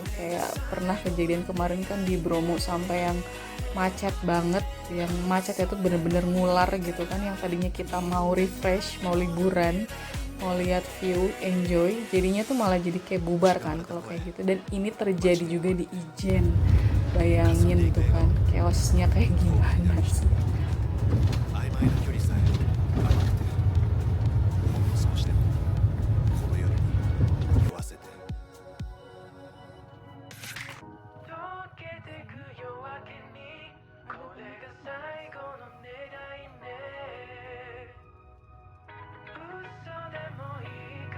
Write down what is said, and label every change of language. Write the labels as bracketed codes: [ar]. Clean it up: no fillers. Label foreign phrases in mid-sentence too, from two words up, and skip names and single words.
[id] Kayak pernah kejadian kemarin kan di Bromo sampai yang macet banget, yang macetnya tuh bener-bener ngular gitu kan, yang tadinya kita mau refresh, mau liburan, mau lihat view, enjoy, jadinya tuh malah jadi kayak bubar kan kalau kayak gitu. Dan ini terjadi juga di Ijen, bayangin tuh kan chaosnya kayak gimana sih. [ja] 曖昧な距離さえ甘くてほんの少しでもこの夜に酔わせて溶けてく夜明けにこれが最後の願いね嘘でもいいから